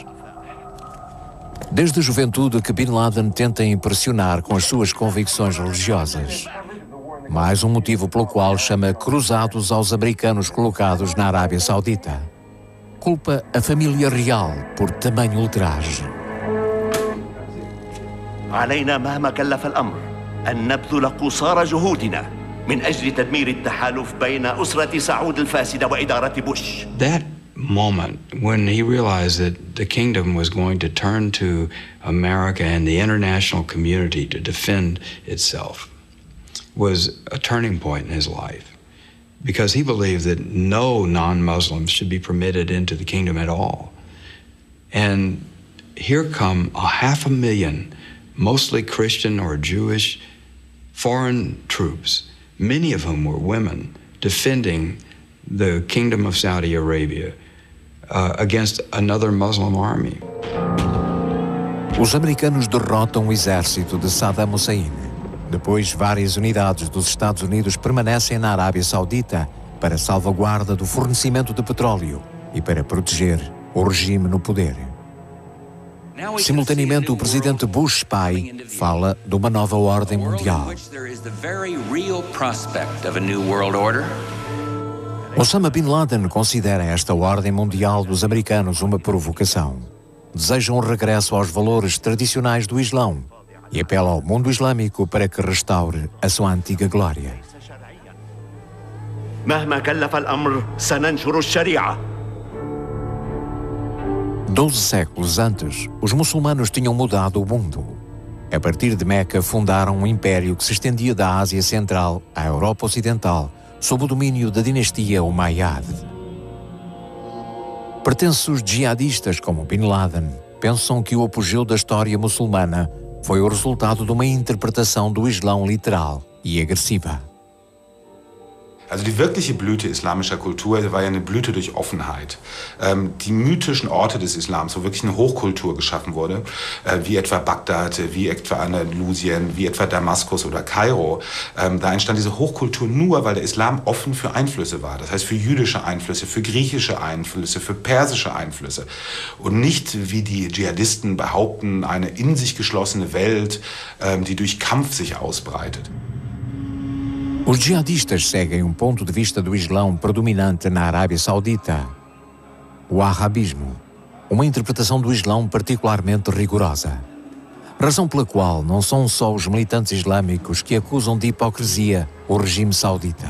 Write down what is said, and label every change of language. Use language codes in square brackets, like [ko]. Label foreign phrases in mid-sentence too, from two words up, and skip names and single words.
[pt] Desde a juventude que Bin Laden tenta impressionar com as suas convicções religiosas. Mais um motivo pelo qual chama cruzados aos americanos colocados na Arábia Saudita. Culpa a família real por tamanho ultraje. [ar] علينا مهما كلف الأمر أن نبذل قصارى جهودنا من أجل تدمير التحالف بين أسرة سعود الفاسدة وإدارة بوش. [en] That moment when he realized that the kingdom was going to turn to America and the international community to defend itself was a turning point in his life. Because he believed that no non-Muslims should be permitted into the kingdom at all. And here come 500,000, mostly Christian or Jewish, foreign troops, many of whom were women, defending the Kingdom of Saudi Arabia against another Muslim army. [pt] Os americanos derrotam o exército de Saddam Hussein. Depois, várias unidades dos Estados Unidos permanecem na Arábia Saudita para salvaguarda do fornecimento de petróleo e para proteger o regime no poder. Simultaneamente, o presidente Bush pai fala de uma nova ordem mundial. Osama Bin Laden considera esta ordem mundial dos americanos uma provocação. Deseja um regresso aos valores tradicionais do Islão e apela ao mundo islâmico para que restaure a sua antiga glória. [ar] مهما كلف الأمر سننشر الشريعة. [pt] 12 séculos antes, os muçulmanos tinham mudado o mundo. A partir de Meca, fundaram um império que se estendia da Ásia Central à Europa Ocidental, sob o domínio da dinastia Umayyad. Pertences jihadistas como Bin Laden pensam que o apogeu da história muçulmana foi o resultado de uma interpretação do Islão literal e agressiva. [de] Also die wirkliche Blüte islamischer Kultur war ja eine Blüte durch Offenheit. Die mythischen Orte des Islams, wo wirklich eine Hochkultur geschaffen wurde, wie etwa Bagdad, wie etwa Andalusien, wie etwa Damaskus oder Kairo, da entstand diese Hochkultur nur, weil der Islam offen für Einflüsse war. Das heißt für jüdische Einflüsse, für griechische Einflüsse, für persische Einflüsse. Und nicht, wie die Dschihadisten behaupten, eine in sich geschlossene Welt, die durch Kampf sich ausbreitet. [pt] Os jihadistas seguem um ponto de vista do Islão predominante na Arábia Saudita, o arabismo, uma interpretação do Islão particularmente rigorosa. Razão pela qual não são só os militantes islâmicos que acusam de hipocrisia o regime saudita.